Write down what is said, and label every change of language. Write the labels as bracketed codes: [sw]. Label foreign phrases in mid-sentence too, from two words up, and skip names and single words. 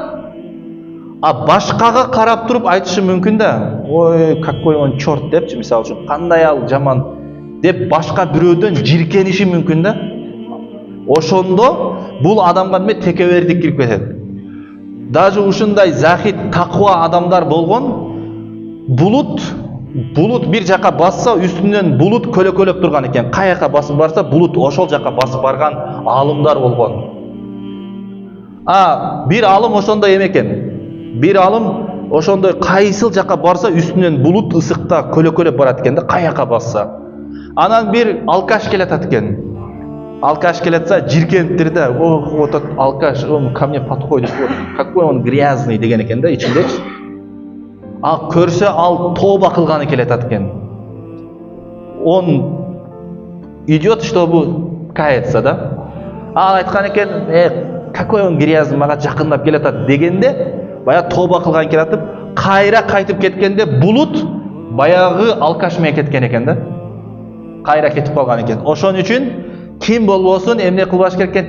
[ky] А башкага карап туруп айтышы мүмкүн да, ой, [ru] какой он черт [ky] депчи, мисалы үчүн, кандай ал жаман деп башка бирөөдөн жиркениши мүмкүн да. Ошондо бул адамга эме текебердик кирип кетет. Даже ушундай захид, таква адамдар болгон, булут бир жака басса, үстүнөн булут көлөкөлөп турган экен. Каяка басып барса, булут ошол жака басып барган алымдар болгон. Бир алым ошондой эме экен. Бир алым ошондой кайсыл жака барса, үстүнөн булут ысыкта көлөкөлөп барат экен да, каяка басса. Анан бир алкаш келатат экен. Алкаш келатса, жиркениптир да, [ru] вот этот алкаш, он ко мне подходит, вот, какой он грязный [ky] деген экен да, ичиндечи. Көрсө ал тоба кылганы келатат экен. [ru] Он идет, чтобы каяться, да? [ky] Айткан экен, [ru] какой он грязный, [ky] мага жакындап келатат дегенде, баягы тоба кылган келатып, кайра кайтып кеткенде булут баягы алкаш менен кеткен экен да. Кайра кетип калган экен. Ошон үчүн ким болбосун эмне кылбаш керек экен?